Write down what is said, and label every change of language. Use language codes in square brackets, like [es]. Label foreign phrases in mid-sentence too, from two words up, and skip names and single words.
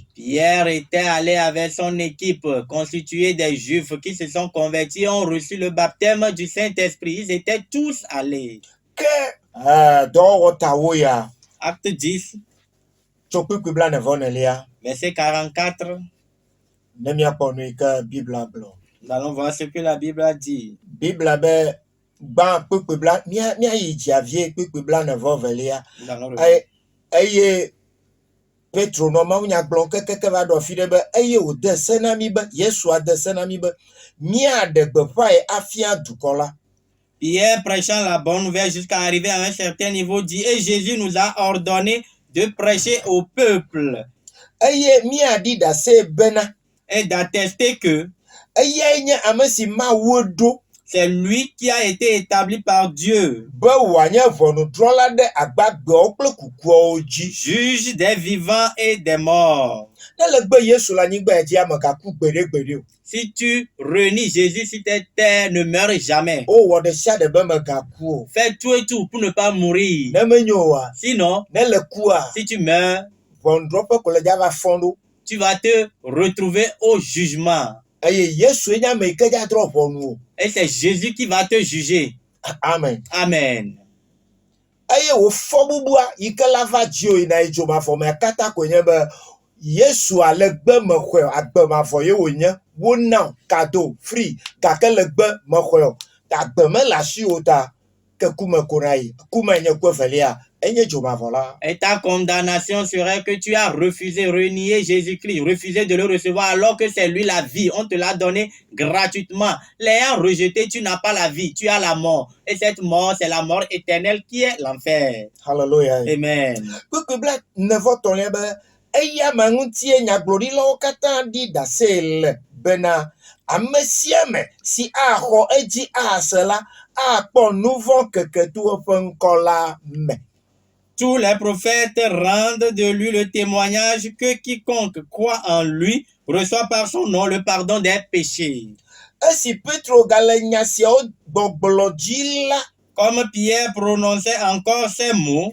[fr] Pierre était allé avec son équipe constituée des Juifs qui se sont convertis et ont reçu le baptême du Saint-Esprit. Ils étaient tous allés. [ee] Ke dɔwɔtawo ya. [fr] Acte 10. [ee] Tso kpekpe blaene-vɔ-nelia. [fr] Verset 44. [ee] Ne miakpɔ nu yi ke Biblia gblɔ. [fr] Nous allons voir ce que la Bible a dit. [ee] Biblia be gbã kpekpe bla miayi dziavie kpekpe blaene-vɔ-velia. Eye Petro nɔ mawunya gblɔm kekeke va ɖo afi ɖe be eye wòde se na mi be Yesua de se na mi be míaɖe gbeƒãe afia dukɔ la. [fr] Pierre, prêchant la bonne nouvelle jusqu'à arriver à un certain niveau, dit, et Jésus nous a ordonné de prêcher au peuple [ee] eye miaɖi ɖase bena [fr] et d'attester que [ee] eyae nye ame si Mawu ɖo [fr] c'est lui qui a été établi par Dieu, [ee] be wòanye ʋɔnudrɔ̃la ɖe agbagbeawo kple kukuawo dzi. [fr] juge des vivants et des morts. [ee] Ne le gbe Yesu le anyigba ya dzi, ame gaku gbeɖegbeɖe o. [fr] Si tu renies Jésus sur cette terre, ne meurs jamais. [ee] Wowɔ ɖe sia ɖe be megaku o. [fr] Fais tout et tout pour ne pas mourir. [ee] Ne menyo oa, [fr] Sinon, [ee] ne le kua, [fr] si tu meurs, [ee] ʋɔnudrɔ̃ƒe ko le dza va fɔ̃ ɖo. [fr] tu vas te retrouver au jugement. [ee] Eye Yesue nye ame yi ke dza drɔ̃ ʋɔnu o. [fr] Et c'est Jésus qui va te juger. Amen. Amen. [ee] Eye wòfɔ bubua yi ke la va dzi o yina yi dzomavɔmea katã koe nye be Yesua le gbemexɔe agbemavɔ ye wònye wona kado free gake le gbemexɔe agbe mele asiwò ta ke kume ko na yi kume nye ku evelia enye dzomavɔ la. [fr] Et ta condamnation serait que tu as refusé, renié Jésus-Christ, refusé de le recevoir alors que c'est lui la vie. On te l'a donné gratuitement. L'ayant rejeté, tu n'as pas la vie, tu as la mort. Et cette mort, c'est la mort éternelle qui est l'enfer. Hallelujah. Amen. [ee] Kpekpe bla nevɔtɔlia be eya me ŋutie nyagblɔɖilawo katã ɖi ɖase le bena ame sia ame si axɔ edzi ase la akpɔ nu vɔ̃ keketu eƒe ŋkɔ la me. [fr] Tous les prophètes rendent de lui le témoignage que quiconque croit en lui reçoit par son nom le pardon des péchés. [ee] Esi Petro gale nya siawo gbɔgblɔ dzi la, [fr] Comme Pierre prononçait encore ces mots,